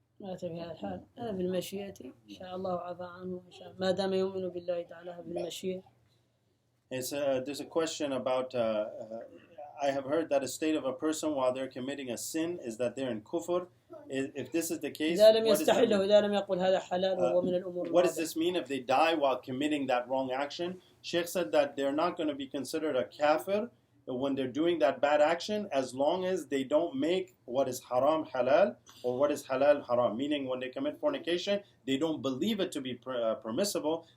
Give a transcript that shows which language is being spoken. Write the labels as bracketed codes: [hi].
[ar] مات في هذا الحال هذا بالمشيئة إن شاء الله عفى عنه إن شاء الله ما دام يؤمن بالله تعالى بالمشيئة. [en] There's a question about I have heard that a state of a person while they're committing a sin is that they're in kufr. If this is the case, [ar] إذا لم يستحله إذا لم يقل هذا حلال وهو من الأمور. [en] What does this mean if they die while committing that wrong action? Sheikh said that they're not going to be considered a kafir when they're doing that bad action as long as they don't make what is haram halal or what is halal haram. Meaning when they commit fornication, they don't believe it to be permissible.